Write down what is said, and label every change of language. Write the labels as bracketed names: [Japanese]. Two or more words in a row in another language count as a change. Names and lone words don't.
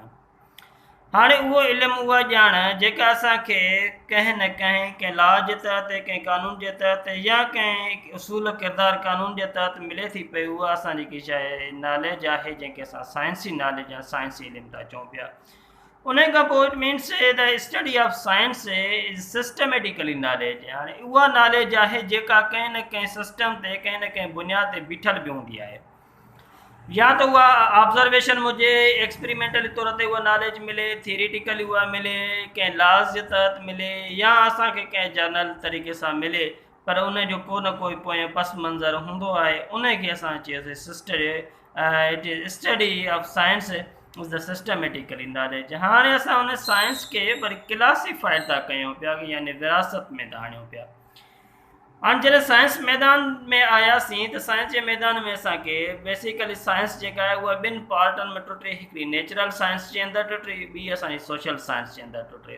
[Sindhi] हाँ उहो इल्मु उहा ॼाण जेका असांखे कंहिं न कंहिं लॉ के तहत, कंहिं कानून के तहत या कंहिं उसूल किरदार कानून के तहत मिले थी पई, उहा असां जेकी शइ नॉलेज आहे जंहिंखे असां साइंसी नॉलेज या साइंसी इल्मु था चऊं पिया। उन खां पोइ [English] it means the study of science is systematically knowledge. [Sindhi] हाणे उहा नॉलेज आहे जेका कंहिं न कंहिं सिस्टम ते, कंहिं न कंहिं बुनियाद ते बीठल बि हूंदी आहे। [Urdu] یا تو وہ آبزرویشن مجھے [Sindhi] एक्सपेरिमेंटली तौर ते उहा नॉलेज मिले, थियरिटिकली उहा मिले, कंहिं लॉज जे तहत मिले, या असांखे कंहिं जर्नल तरीक़े सां मिले, पर उन जो को न कोई पोइ पस मंज़र हूंदो आहे। उनखे असां चयोसीं [English] study of science is the systematically knowledge. [Sindhi] हाणे असां उन साइंस के वरी क्लासीफाइड था कयूं पिया, यानी विरासत में था आणियूं पिया। हाणे जॾहिं साइंस मैदान में आयासीं त साइंस के मैदान में असांखे बेसिकली साइंस जेका आहे उहा ॿिनि पार्टनि में टुटे। हिकिड़ी [English] natural science [Sindhi] जे अंदरि टुटे, ॿी असांजी [English] social science [Sindhi] जे अंदरि टुटे।